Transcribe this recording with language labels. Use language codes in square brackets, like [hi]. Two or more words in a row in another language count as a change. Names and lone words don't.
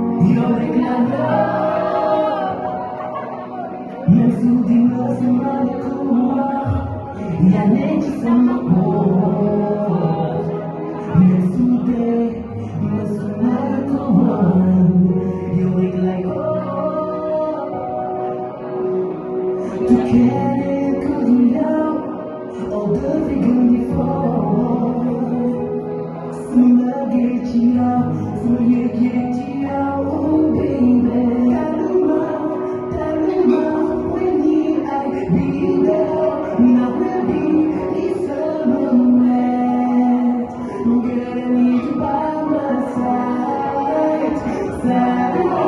[en] You're the love. [wo] Même su di ma sama ku wax, yaa ne ci sama bopp. Même su dee ma sama ku wax, yow rek lay xool. Du keneen ku dul yow, [en] all the figure before. [wo] Sama mbëggeel ci yow, sama yëg-yëg ci yow, [en] oh baby. [wo] Taluma, taluma, [en] we need I be there. Now we'll be in summer. Girl, I need you by my side, side.